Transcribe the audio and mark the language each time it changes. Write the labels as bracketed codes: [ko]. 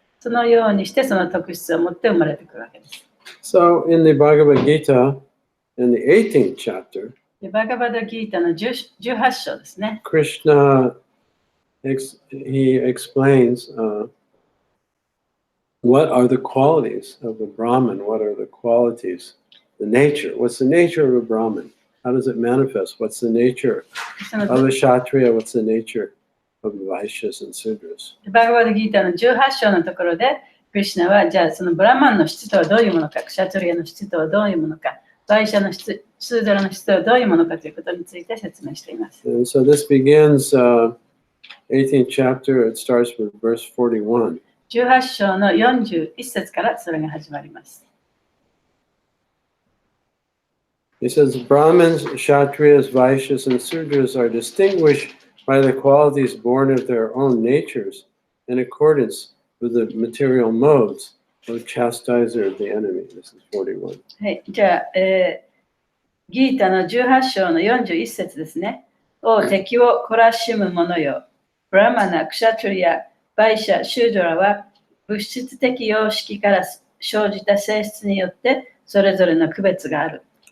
[ja] そのようにしてその特質を持って生まれてくるわけです。 [en] So in the Bhagavad Gita, in the 18th chapter, [ja] バガバダギータの18章ですね。 [en] Krishna, he explains what are the qualities of a Brahman? What are the qualities? The nature. What's the nature of a Brahman? How does it manifest? What's the nature of a Kshatriya? What's the nature of the Vaishyas and Sudras? [ja] バガバダギータの18章のところで、クリシュナはじゃあそのブラマンの質とはどういうものか、クシャトリアの質とはどういうものか、バイシャの質、スードラの質はどういうものかということについて説明しています。 [en] And so this begins 18th chapter. It starts with verse 41. [ja] 18章の41節からそれが始まります。 [en] He says, Brahmins, Kshatriyas, Vaishyas, and Sudras are distinguished by the qualities born of their own natures in accordance with the material modes of chastiser of the enemy. This is 41. [ja] はい、じゃあ、ギータの18章の41節ですね。お敵を懲らしむ者よ。ブラマナ、クシャトリア、バイシャ、シュードラは物質的様式から生じた性質によってそれぞれの区別がある。